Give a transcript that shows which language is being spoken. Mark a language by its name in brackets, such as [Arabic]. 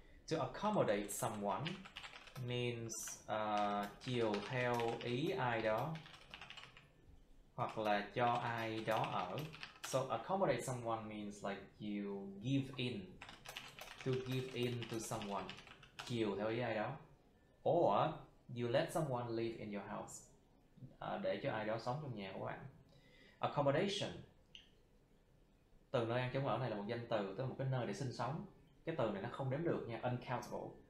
[English] To accommodate someone means [Vietnamese] chiều theo ý ai đó, hoặc là cho ai đó ở. [English] So accommodate someone means like you give in. To give in to someone. [Vietnamese] Chiều theo ý ai đó. [English] Or you let someone live in your house. [Vietnamese] Để cho ai đó sống trong nhà của bạn. Accommodation. Từ nơi ăn trốn ở này là một danh từ, tức là một cái nơi để sinh sống. Cái từ này nó không đếm được nha. Uncountable.